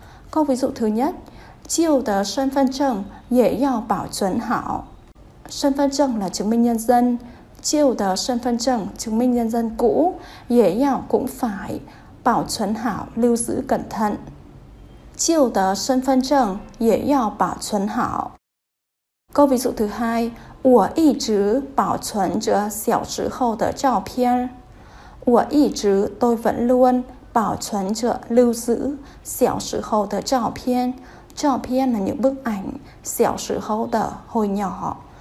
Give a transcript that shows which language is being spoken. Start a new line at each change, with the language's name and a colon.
Vietnamese: Câu ví dụ thứ nhất,
Chinese: 旧的身份证也要保存好.
Vietnamese: Thân phận chứng là chứng minh nhân dân,
Chinese: 旧的身份证
Vietnamese: chứng minh nhân dân cũ,
Chinese: 也要
Vietnamese: cũng phải bảo chuẩn hảo, lưu giữ cẩn thận.
Chinese: 旧的身份证也要保存好.
Vietnamese: Câu ví dụ thứ hai,
Chinese: 我一直保存着小时候的照片. 我一直
Vietnamese: tôi vẫn luôn
Chinese: 保存着
Vietnamese: lưu giữ
Chinese: 小时候的照片. 照片
Vietnamese: là những bức ảnh,
Chinese: 小时候的
Vietnamese: hồi nhỏ.